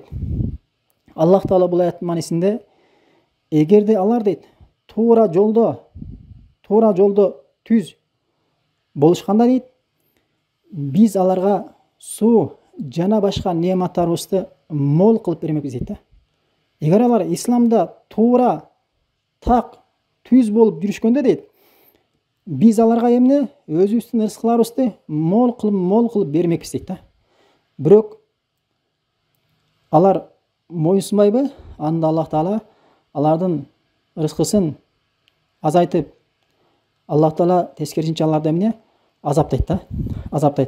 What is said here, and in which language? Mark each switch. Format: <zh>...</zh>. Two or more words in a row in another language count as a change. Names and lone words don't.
<ky>Аллах Таала бул аяттын маанисинде эгерде алар дейт туура жолдо түз болушканда дейт, биз аларга суу жана башка неаматтарыбызды мол кылып бермекбиз дейт да. Эгер алар исламда туура так түз болуп жүрүшкөндө дейт, biz alarga emne özübüzdün rızklarыбызды мол кылып бермекпиз дейт да. Бирок алар моюнсунбайбы? Анда Аллах Таала алардын рызкысын азайтып, Аллах Таала тескерисинче аларды эмне? Азаптайт да, азаптайт.</ky>